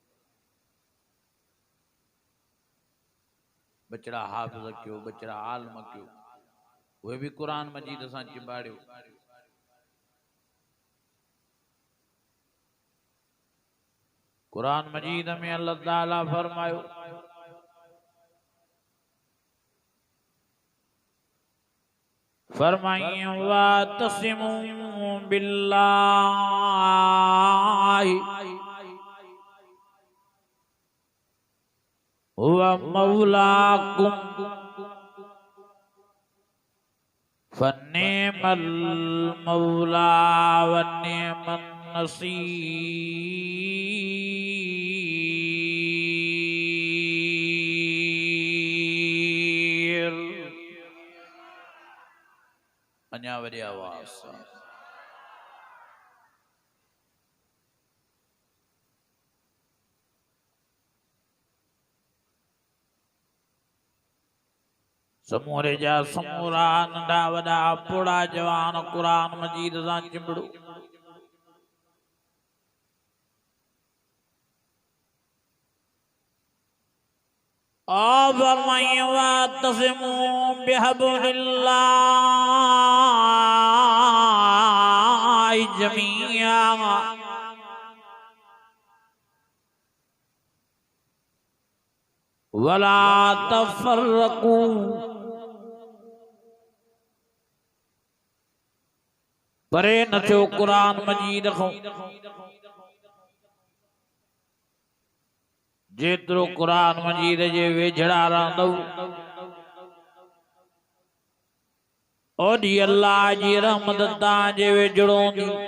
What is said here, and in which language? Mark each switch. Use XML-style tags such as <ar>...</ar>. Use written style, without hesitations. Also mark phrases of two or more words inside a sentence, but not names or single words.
<sd>बचड़ा हाफ़िज़ कयो, बचड़ा आलिम कयो, उहे भी कुरान मजीद सां चिंबाड़ियो। कुरान मजीद में अल्लाह ताला फरमायो</sd> <ar>واعتصموا بالله هو مولاكم فنعم المولى ونعم النصير.</ar> <sd>अन्या वरी आवाज़ सां समूरे जा समूरा नंढा वॾा पोड़ा जवान कुरान मजीद सां चिंबड़ो।</sd> <ar>واعتصموا بحبل الله جميعا ولا تفرقوا.</ar> <sd>परे न थियो कुरान मजीद खां। जेतिरो कुरान मजीद जे वेझड़ा रहंदव ओॾी अल्लाह जी रहमत तव्हां जे वेझड़ो हूंदी।</sd>